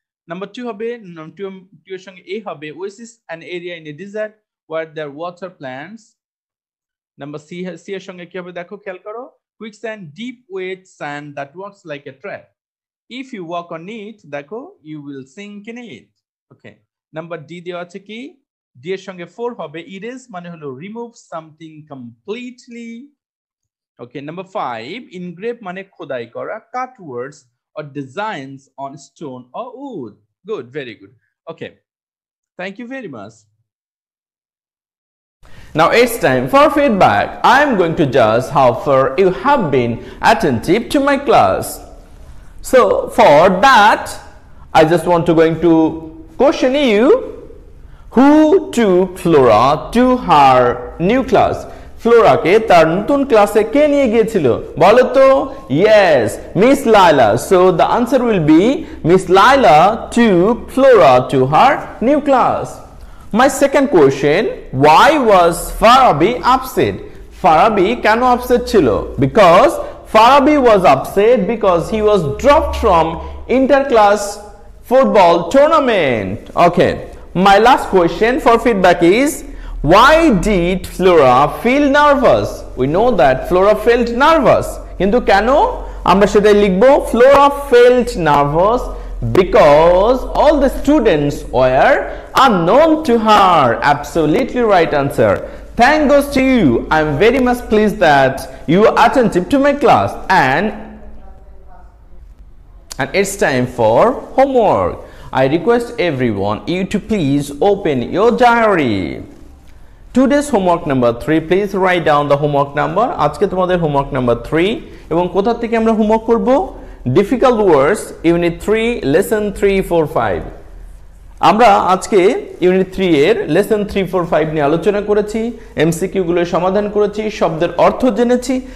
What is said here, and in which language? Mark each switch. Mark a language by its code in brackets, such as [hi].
[en] Number 2 [bn] হবে, [en] 2 [bn] এর সঙ্গে এ হবে, [en] oasis an area in a desert where there are water plants. Number C [bn] এর সঙ্গে কি হবে দেখো, খেয়াল করো, [en] quicksand deep wet sand that works like a trap, if you walk on it [bn] দেখো [en] you will sink in it. Okay, number D [bn] দেওয়া আছে কি, [en] D [bn] এর সঙ্গে 4 হবে, [en] erase [bn] মানে হলো [en] remove something completely. Okay, number 5 engrave [bn] মানে খোদাই করা, [en] cut words or designs on stone or wood. Good, very good. Okay, thank you very much. Now it's time for feedback. I am going to judge how far you have been attentive to my class. So for that, I just want to going to question you, who took Flora to her new class? [bn] Flora কে তার নতুন ক্লাসে কে নিয়ে গিয়েছিল বলো তো? [en] Yes, Miss Laila. So the answer will be Miss Laila took Flora to her new class. My second question, why was Farabi upset? [bn] Farabi কেন upset ছিল? [en] Because Farabi was upset because he was dropped from inter-class football tournament. Okay, my last question for feedback is, why did Flora feel nervous? We know that Flora felt nervous, [bn] কিন্তু কেন আমরা সেটাই লিখবো, [en] Flora felt nervous Because all the students were unknown to her. Absolutely right answer. Thank goes to you. I am very much pleased that you are attentive to my class, and it's time for homework. I request everyone you to please open your diary. Today's homework number 3. Please write down the homework number. [bn] আজকে তোমাদের homework number 3 এবং কোথা থেকে আমরা homework করব? [en] Difficult words unit 3 lesson 3 4 5. [bn] আমরা আজকে unit 3 এর লেসন 3 4 5 নিয়ে আলোচনা করেছি, এমসিকিউ গুলো সমাধান করেছি, শব্দের অর্থ জেনেছি।